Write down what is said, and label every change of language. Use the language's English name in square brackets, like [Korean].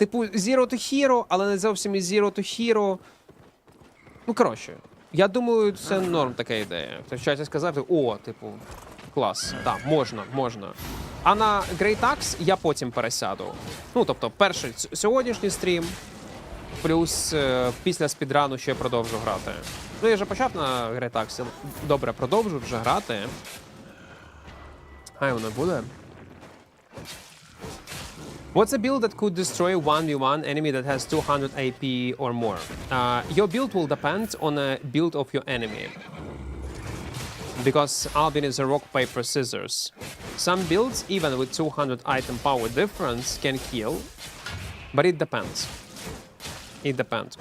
[Ukrainian] Типу Zero to Hero, але не зовсім і Zero to Hero. Ну, коротше. Я думаю, це норм така ідея. Тобто, сказати, о, типу, клас, так, можна. А на Great Axe я потім пересяду. Ну, тобто, перший сьогоднішній стрім, плюс після спідрану ще продовжу грати. Ну, я вже почав на Great Axe, добре, продовжу вже грати. Хай воно буде. [English] What's a build that could destroy 1v1 enemy that has 200 AP or more? Your build will depend on a build of your enemy. Because Albin is a rock, paper, scissors. Some builds, even with 200 item power difference, can kill. But it depends. It depends.